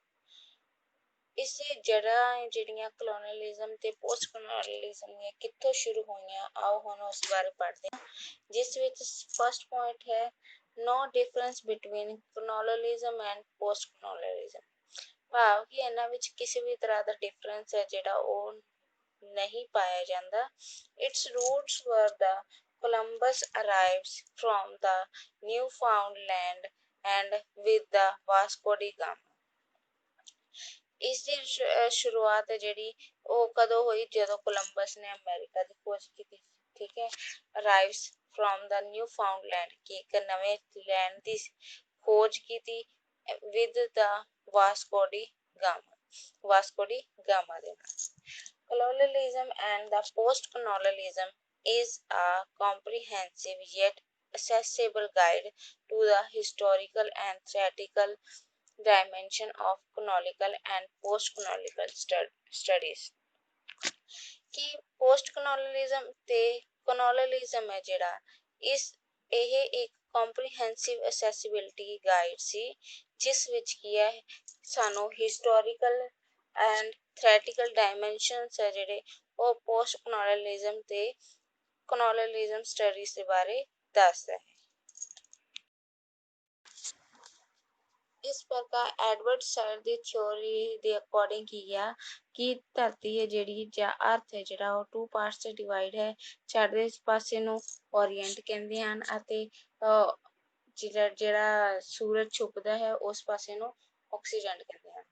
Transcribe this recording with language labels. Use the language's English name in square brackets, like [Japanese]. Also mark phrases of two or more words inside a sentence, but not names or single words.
[Punjabi] ਇਸ ਦੀ ਜੜ੍ਹਾਂ ਜਿਹੜੀਆਂ ਕੋਲੋਨਲਿਜ਼ਮ ਤੇ [English] post colonialism [Punjabi] ਦੀਆਂ ਕਿੱਥੋਂ ਸ਼ੁਰੂ ਹੋਈਆਂ ਆਓ ਹੁਣ ਉਸ ਬਾਰੇ ਪੜ੍ਹਦੇ ਹਾਂ। ਜਿਸ ਵਿੱਚ [English] first point ਹੈ no difference between colonialism and post colonialism. [Punjabi] ਭਾਵ ਕਿ ਇਹਨਾਂ ਵਿੱਚ ਕਿਸੇ ਵੀ ਤਰ੍ਹਾਂ ਦਾ ਡਿਫਰੈਂਸ ਹੈ ਜਿਹੜਾ ਉਹ ਨਹੀਂ ਪਾਇਆ ਜਾਂਦਾ। [English] its roots were the Columbus arrives from the Newfoundland and with the Vasco da Gama। [Punjabi] ਇਸ ਦੀ ਸ਼ੁਰੂਆਤ ਜਿਹੜੀ ਉਹ ਕਦੋਂ ਹੋਈ ਜਦੋਂ ਕੋਲੰਬਸ ਨੇ ਅਮਰੀਕਾ ਦੀ ਖੋਜ ਕੀਤੀ। ਠੀਕ ਹੈ, [English] arrives from the Newfoundland [Punjabi] ਕਿ ਇੱਕ ਨਵੇਂ ਲੈਂਡ ਦੀ ਖੋਜ ਕੀਤੀ [English] with the Vasco da Gama [Punjabi] ਦੇ ਨਾਲ। [English] Colonialism and the post-colonialism is a comprehensive yet accessible guide to the historical and theoretical dimension of colonial and post-colonial studies। [Punjabi] ਕਿ [English] post colonialism [Punjabi] ਤੇ colonialism ਹੈ ਜਿਹੜਾ ਇਹ ਇੱਕ [English] comprehensive accessibility guide [Punjabi] ਸੀ ਜਿਸ ਵਿੱਚ ਕੀ ਹੈ ਸਾਨੂੰ [English] historical and theoretical dimensions [Punjabi] ਹੈ ਜਿਹੜੇ ਉਹ [English] post colonialism [Punjabi] ਤੇ [English] colonialism studies [Punjabi] ਦੇ ਬਾਰੇ ਦੱਸਦਾ ਹੈ। ਇਸ ਪ੍ਰਕਾਰ ਐਡਵਰਡ ਸੈਡ ਦੀ ਥਿਊਰੀ ਦੇ ਅਕੋਰਡਿੰਗ ਕੀ ਆ ਕਿ ਧਰਤੀ ਹੈ ਜਿਹੜੀ ਜਾਂ ਅਰਥ ਹੈ ਜਿਹੜਾ ਉਹ [English] two parts [Punjabi] ਤੇ ਡਿਵਾਈਡ ਹੈ। ਚੜ੍ਹਦੇ ਪਾਸੇ ਨੂੰ ਓਰੀਐਂਟ ਕਹਿੰਦੇ ਹਨ ਅਤੇ ਜਿਹੜਾ ਸੂਰਜ ਛੁਪਦਾ ਹੈ ਉਸ ਪਾਸੇ ਨੂੰ ਆਕਸੀਡੈਂਟ ਕਹਿੰਦੇ ਹਨ।